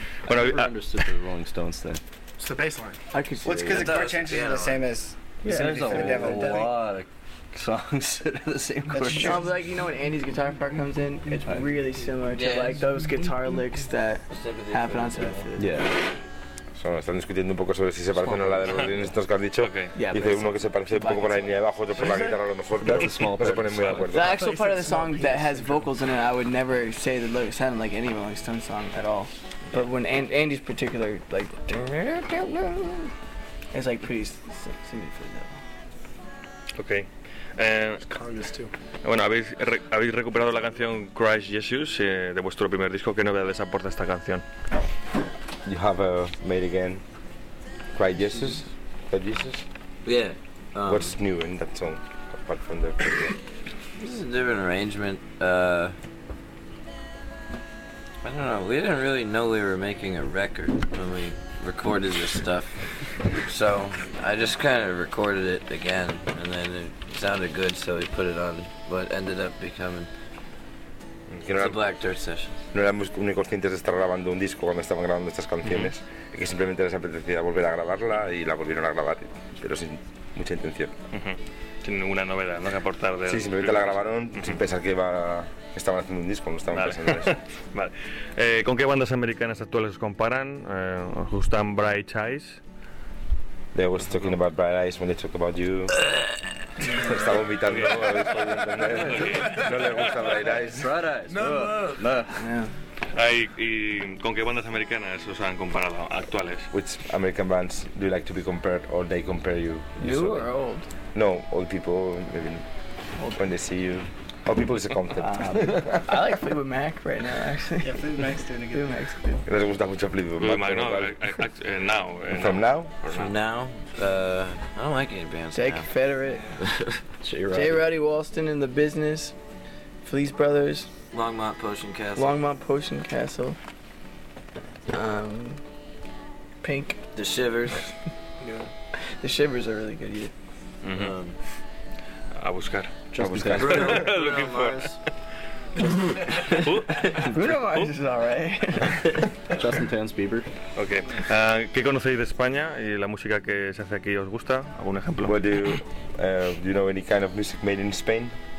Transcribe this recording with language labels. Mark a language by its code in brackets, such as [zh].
[en] Bueno, I understood the Rolling Stones then. It's the baseline. I could see. Well, it's because the chord changes are the same as. There's a lot of songs that are the same chord. It's probably like, you know, when Andy's guitar part comes in, it's really similar to like those guitar licks that happen on Sabbath. Yeah. [es] Están discutiendo un poco sobre si se parecen a la de los Rolling Stones que has dicho. [en] Okay. [es] Dice uno que se parece un poco por la línea de abajo, otro por la guitarra, a lo mejor. No se ponen muy de acuerdo. [en] The actual part of the song that has vocals in it, I would never say that it sounded like any Rolling Stones song at all. But when Andy's particular, like, it's like pretty similar for that. Okay. Too. [es] Bueno, habéis recuperado la canción Christ Jesus de vuestro primer disco. ¿Qué novedades aporta esta canción? [en] You have made again Cry Jesus, Cry Jesus? Yeah. What's new in that song, apart from the... This is a different arrangement. I don't know. We didn't really know we were making a record when we recorded this stuff. So I just kind of recorded it again, and then it sounded good, so we put it on what ended up becoming Black Dirt Session. [es] No éramos muy conscientes de estar grabando un disco cuando estaban grabando estas canciones, mm-hmm. que simplemente les apetecía volver a grabarla y la volvieron a grabar, pero sin mucha intención. Mm-hmm. Sin ninguna novedad, ¿no? Que aportar de. Sí, simplemente la grabaron mm-hmm. sin pensar que estaban haciendo un disco, no estaban vale. pensando eso. Vale. ¿Con qué bandas americanas actuales os comparan? ¿Justan Bright Eyes? [en] They were talking mm-hmm. about Bright Eyes when they talked about you. [es] Está vomitando, okay. No le gusta Bright Eyes. No, no. No. [en] Yeah. [es] ¿Y con qué bandas americanas os han comparado actuales? [en] Which American bands do you like to be compared or they compare you? New or old? No, old people, maybe. Old. When they see you. Old people is a concept. I like Fleetwood Mac right now, actually. Yeah, Fleetwood Mac's doing a good thing. Fleetwood Mac's good. [es] Les gusta mucho Fleetwood Mac. [en] Fleetwood Mac, no. Now. From now? From now? I don't like any bands. Jake Federate. J. Roddy Walston in the Business. Fleece Brothers. Longmont Potion Castle. Pink. The Shivers. Yeah. The Shivers are really good, yeah. [es] Mm-hmm. A buscar. [en] Bruno Mars is alright. Justin Tans Bieber. Okay. [es] ¿Qué conocéis de España y la música que se hace aquí os gusta? ¿Algún ejemplo? [en] What do you know any kind of music made in Spain?